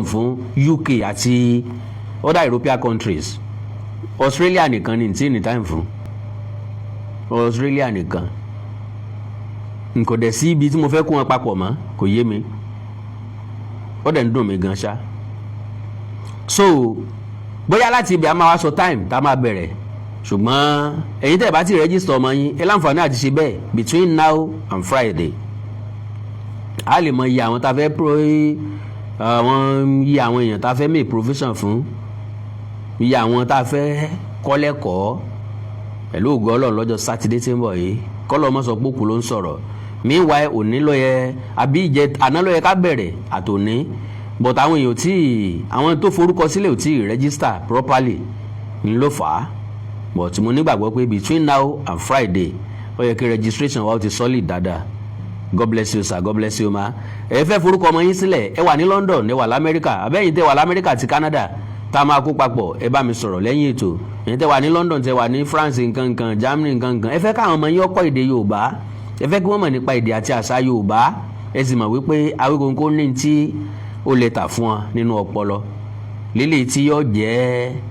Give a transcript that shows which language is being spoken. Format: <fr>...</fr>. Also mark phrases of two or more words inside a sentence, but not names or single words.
<yo>fún UK àti</yo> <en>other European countries</en> <yo>Australia nìkan ní tí ní time fún Australia nìkan n kò dẹ̀ sí ibi tí mo fẹ́ kó wọn papọ̀ mọ́ kò yé mi ó dẹ̀ ń dùn mí gan ṣá so bóyá láti ibi a máa wá sọ time tá a máa bẹ̀rẹ̀ ṣùgbọ́n ẹ̀yin tẹ́ bá ti register ọmọ yín ẹ láǹfààní àti ṣe bẹ́ẹ̀</yo> <en>between now and Friday</en> <yo>a lè mọ iye àwọn tá a fẹ́ iye àwọn èèyàn tá a fẹ́</yo> <en>make provision</en> <yo>fún iye àwọn tá a fẹ́ kọ́ lẹ́kọ̀ọ́ pẹ̀lú ògo Ọlọ́run lọ́jọ́ sátidé tí ń bọ̀ yìí kọ́lọ́ mọ́ sọ pé òkú ló ń sọ̀rọ̀ meanwhile òní ló yẹ àbí àná ló yẹ ká bẹ̀rẹ̀ àtòní but àwọn èèyàn àwọn tó forúkọ sílẹ̀ ò tí</yo> <en>register properly</en> <yo>ń ló fà á but mo nígbàgbọ́ pé</yo> <en>between now and Friday</en> <yo>ó yẹ kí registration wa ó ti solid dáadáa</yo> <en>God bless you sir, God bless you ma</en> <yo>ẹ fẹ́ forúkọ ọmọ yín sílẹ̀ ẹ wà ní London ẹ wà l'Amẹ́ríkà abẹ́yìn tẹ wà l'Amẹ́ríkà àti Canada tá a máa kó papọ̀ ẹ bá mi sọ̀rọ̀ lẹ́yìn ètò ẹ̀yin tẹ wà ní London tẹ wà ní France nkankan Germany nkankan ẹ fẹ́ káwọn ọmọ yín ọkọ̀ èdè Yorùbá ẹ fẹ́ kí wọ́n mọ̀ nípa èdè àti àṣà Yorùbá ẹ sì mọ̀ wípé Awíkonko ní tí ó lè tà fún wọn nínú ọpọlọ lílé tí yóò jẹ́</yo>